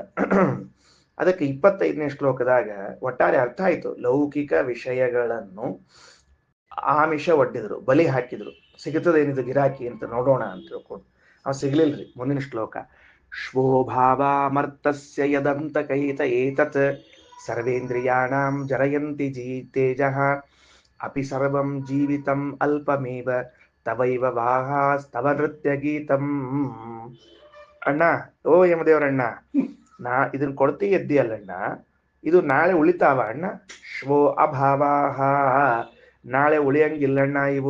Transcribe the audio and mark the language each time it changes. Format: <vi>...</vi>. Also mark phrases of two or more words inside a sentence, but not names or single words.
<kn>ಅದಕ್ಕೆ 25ನೇ ಶ್ಲೋಕದಾಗ ಒಟ್ಟಾರೆ ಅರ್ಥ ಆಯ್ತು. ಲೌಕಿಕ ವಿಷಯಗಳನ್ನು ಆಮಿಷ ಒಡ್ಡಿದ್ರು, ಬಲಿ ಹಾಕಿದ್ರು. ಸಿಗುತ್ತದೇನಿದು ಗಿರಾಕಿ ಅಂತ ನೋಡೋಣ ಅಂತ ತಿಳ್ಕೊಂಡು ಅವ್ ಸಿಗ್ಲಿಲ್ರಿ. ಮುಂದಿನ ಶ್ಲೋಕ.</kn> <sa>ಶ್ವೋಭಾವಾಮರ್ತಸ್ಯ ಯದಂತ ಕೈತ ಏತತ್ ಸರ್ವೇಂದ್ರಿಯಾಣಾಂ ಜರಯಂತಿ ತೇಜಃ ಅಪಿ ಸರ್ವಂ ಜೀವಿತಂ ಅಲ್ಪಮೇವ ತವೈವ ವಾಹಾಸ್ತವ ನೃತ್ಯ ಗೀತಂ.</sa> <kn>ಅಣ್ಣ, ಓ ಯಮದೇವರಣ್ಣ, ಇದನ್ನ ಕೊಡ್ತೀ ಎದ್ದಿಯಲ್ಲಣ್ಣ, ಇದು ನಾಳೆ ಉಳಿತಾವ ಅಣ್ಣ?</kn> <sa>ಶ್ವೋ ಅಭಾವಾಹ,</sa> <kn>ನಾಳೆ ಉಳಿಯಂಗಿಲ್ಲಣ್ಣ ಇವು.</kn>